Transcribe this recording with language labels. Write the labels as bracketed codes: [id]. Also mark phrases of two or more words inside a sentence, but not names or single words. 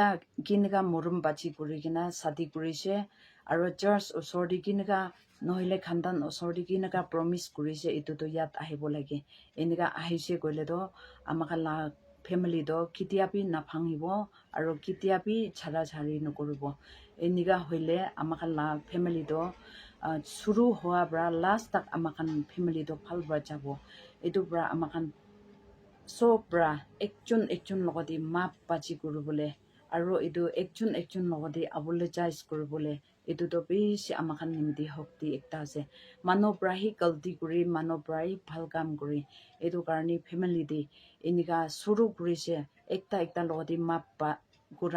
[nag] kinika murum bachi kurigena sadi kurise aro church osor di kinika nohile khandan osor di kinika promise kurise etu to yat ahibo lage inika ahise koile do amakhan la family do kitiapi na phangibo aro kitiapi chara chari nokoribo inika hoile amakhan la family do suru hoa bra last tak amakhan family do phal bra jabo etu bra amakhan so bra ekjon logodi map bachi kuribole aro etu ekjon logodi apologize kuribole etu to bishi amakhan nimdi hokti ekta ase mano bra hi galti kuri mano bra hi phal kam kuri etu karni family di inika suru kurise ekta logodi map ba kura